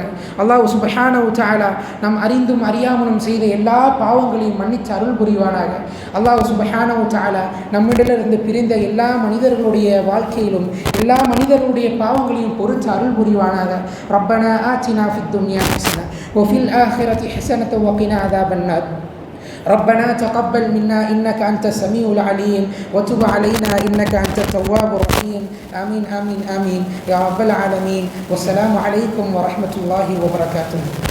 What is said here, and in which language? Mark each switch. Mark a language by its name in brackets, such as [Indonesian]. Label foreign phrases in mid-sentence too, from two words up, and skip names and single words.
[Arabic] الله سبحانه وتعالى [Tamil] நாம் அறிந்தும் அறியாமலும் செய்த எல்லா பாவங்களையும் மன்னித்து அருள் புரிவானாக. [Arabic] الله سبحانه وتعالى [Tamil] நம்மிடலிருந்து பிரிந்த எல்லா மனிதர்களுடைய வாழ்க்கையிலும் எல்லா மனிதர்களுடைய பாவங்களையும் பொறுத்து அருள் புரிவானாக. [Arabic] ربنا آتنا في الدنيا حسنة وفي الآخرة حسنة وقنا عذاب النار. ربنا تقبل منا إنك أنت السميع العليم وتب علينا إنك أنت التواب الرحيم. آمين آمين آمين يا رب العالمين. والسلام عليكم ورحمة الله وبركاته.